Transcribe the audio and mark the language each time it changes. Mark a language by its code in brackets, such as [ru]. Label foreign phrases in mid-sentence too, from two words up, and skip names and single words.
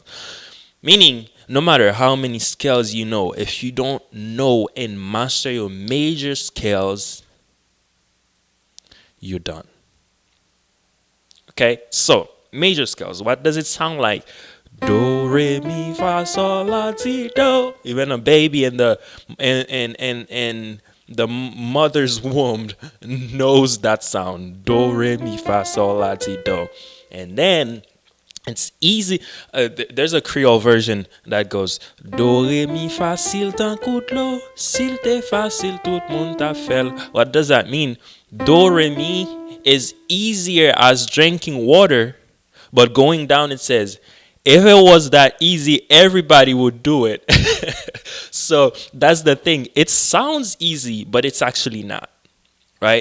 [en] Meaning, no matter how many scales you know, if you don't know and master your major scales, you're done. Okay? So, major scales, what does it sound like? Do, re, mi, fa, sol, la, ti, do. Even a baby in the mother's womb knows that sound. Do, re, mi, fa, sol, la, ti, do. And then it's easy. There's a Creole version that goes Do, [ht] re, mi, fa, sil, tan, kout, lo. Sil, te, fa, sil, tout moun ta fel. [en] What does that mean? Do, re, mi is easier as drinking water, but going down it says, if it was that easy, everybody would do it. So that's the thing. It sounds easy, but it's actually not, right?